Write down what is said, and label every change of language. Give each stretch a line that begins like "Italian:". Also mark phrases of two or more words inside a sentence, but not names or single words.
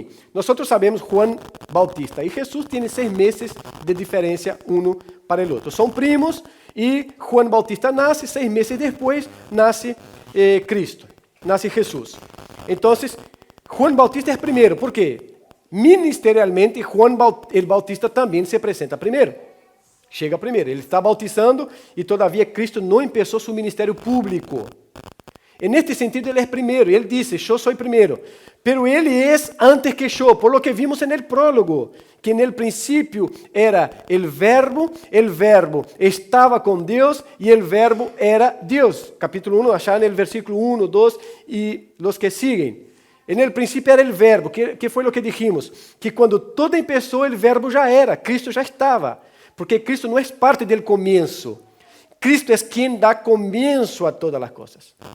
Spanish: Nosotros sabemos Juan Bautista y Jesús tiene 6 meses de diferencia uno para el otro. Son primos y Juan Bautista nace, 6 meses después nace Cristo, nace Jesús. Entonces, Juan Bautista es primero. ¿Por qué? Ministerialmente, Juan el Bautista también se presenta primero.
Portuguese: Chega primeiro. Ele está bautizando e todavia Cristo não começou seu ministério público.
Spanish: En este sentido,
Portuguese: ele é primeiro. Ele disse, eu sou primeiro. Pero ele é antes que eu,
Spanish: por lo que vimos en el prólogo, que en el principio era el verbo
Portuguese: estava com Deus e
Spanish: el verbo era Deus. Capítulo 1, allá en el versículo 1, 2 e los que siguen. En el principio era el verbo, que fue lo que dijimos, que cuando todo empezó el verbo ya era, Cristo ya estaba, porque Cristo no es parte del comienzo, Cristo es quien da comienzo a todas las cosas.